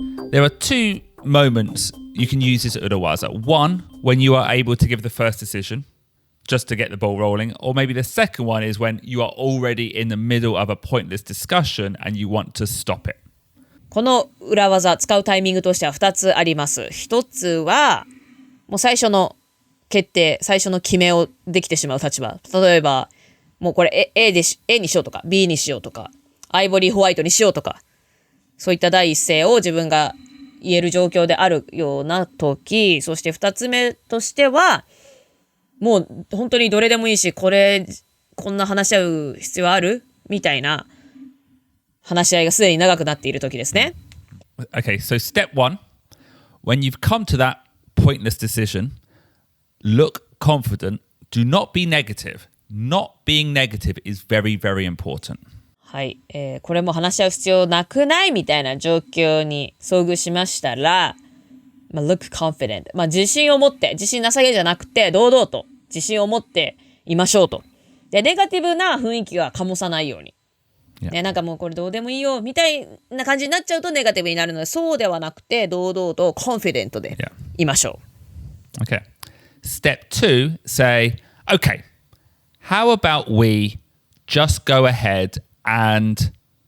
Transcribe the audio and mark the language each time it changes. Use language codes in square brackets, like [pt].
[en] There are two moments you can use this urawaza. One, when you are able to give the first decision, just to get the ball rolling. Or maybe the second one is when you are already in the middle of a pointless discussion and you want to stop it. [ja] この裏技使うタイミングとしては2つあります。1つはもう最初の決定、最初の決めをできてしまう立場。例えばもうこれ A にしようとか B にしようとかアイボリーホワイトにしようとか、そういった第一声を自分が言える状況であるような時。そして2つ目としてはもう本当にどれでもいいし、こんな話し合う必要あるみたいな話し合いがすでに長くなっている時ですね。 [en] Okay, so step one, when you've come to that pointless decision, look confident. Do not be negative. Not being negative is very, very important. [ja] はい、これも話し合う必要なくないみたいな状況に遭遇しましたら、 [en] look confident。 [ja] 自信を持って、自信なさげじゃなくて、堂々と自信を持っていましょうと。で、ネガティブな雰囲気は醸さないように。ね、なんかもうこれどうでもいいよみたいな感じになっちゃうとネガティブになるので、そうではなくて堂々とコンフィデントでいましょ [en] う。Okay. Step 2, say, okay, how about we just go ahead and ...